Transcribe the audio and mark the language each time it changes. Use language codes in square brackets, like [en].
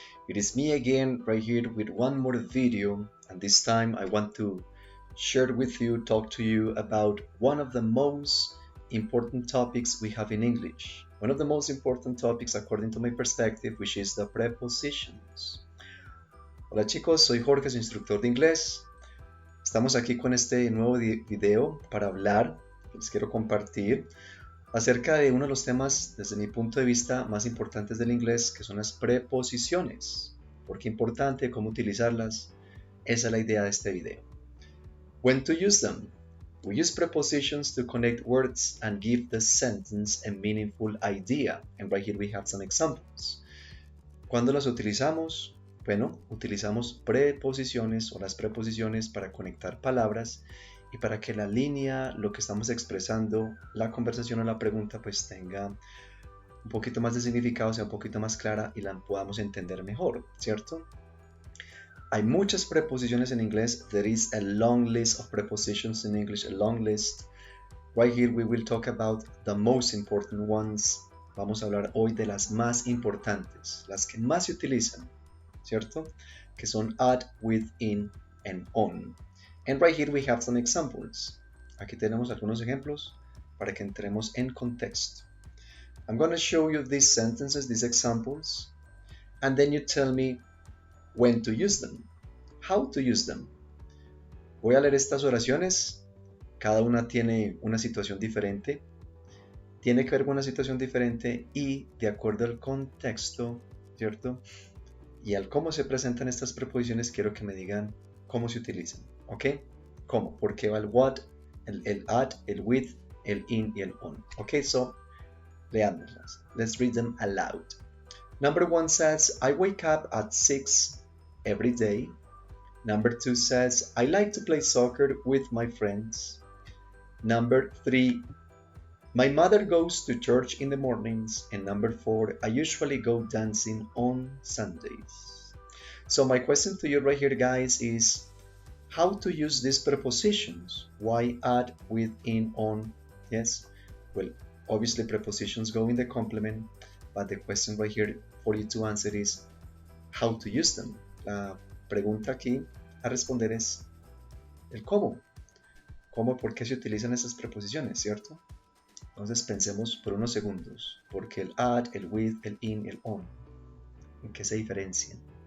[en] It is me again right here with one more video, and this time I want to share with you, talk to you about one of the most important topics we have in English. One of the most important topics according to my perspective, which is the prepositions. [es] Hola chicos, soy Jorge, su instructor de inglés. Estamos aquí con este nuevo video para hablar, les quiero compartir acerca de uno de los temas, desde mi punto de vista, más importantes del inglés, que son las preposiciones. ¿Por qué importante? ¿Cómo utilizarlas? Esa es la idea de este video. [en] When to use them. We use prepositions to connect words and give the sentence a meaningful idea. And right here we have some examples. [es] ¿Cuándo las utilizamos? Bueno, utilizamos preposiciones o las preposiciones para conectar palabras y para que la línea, lo que estamos expresando, la conversación o la pregunta, pues tenga un poquito más de significado, sea un poquito más clara y la podamos entender mejor, ¿cierto? Hay muchas preposiciones en inglés. [en] There is a long list of prepositions in English, a long list. Right here we will talk about the most important ones. [es] Vamos a hablar hoy de las más importantes, las que más se utilizan, ¿cierto? Que son at, with, in, and on. [en] And right here we have some examples. [es] Aquí tenemos algunos ejemplos para que entremos en contexto. [en] I'm going to show you these sentences, these examples, and then you tell me when to use them, how to use them. [es] Voy a leer estas oraciones. Cada una tiene una situación diferente. Tiene que ver con una situación diferente y de acuerdo al contexto, ¿cierto? Y al cómo se presentan estas preposiciones, quiero que me digan cómo se utilizan, ¿ok? ¿Cómo? Porque va el what, el at, el with, el in y el on. [en] Ok, so, [es] leámoslas. [en] Let's read them aloud. Number 1 says, I wake up at 6 every day. Number 2 says, I like to play soccer with my friends. Number 3, my mother goes to church in the mornings. And number 4, I usually go dancing on Sundays. So my question to you right here, guys, is how to use these prepositions. Why at, with, in, on? Yes? Well, obviously prepositions go in the complement, but the question right here for you to answer is how to use them. [es] La pregunta aquí a responder es el cómo. ¿Cómo? ¿Por qué se utilizan esas preposiciones, cierto? Entonces pensemos por unos segundos. Porque el at, el with, el in, el on, ¿en qué se diferencian?